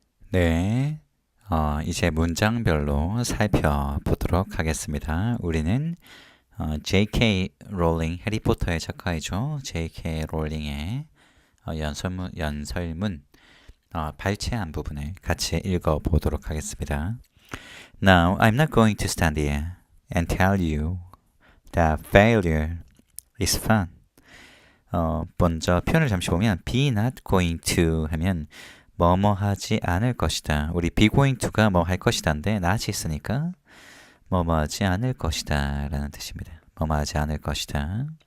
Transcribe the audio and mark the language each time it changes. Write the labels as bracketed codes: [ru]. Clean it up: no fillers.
[ko] 네, 이제 문장별로 살펴보도록 하겠습니다. 우리는 J.K. 롤링, 해리포터의 작가이죠. J.K. 롤링의 연설문 발췌한 부분을 같이 읽어보도록 하겠습니다. [en] Now, I'm not going to stand here and tell you that failure is fun. [ko] 먼저 표현을 잠시 보면 be not going to 하면 뭐뭐 하지 않을 것이다. 우리 be going to가 뭐 할 것이다인데 not이 있으니까 뭐뭐 하지 않을 것이다 라는 뜻입니다. 뭐뭐 하지 않을 것이다.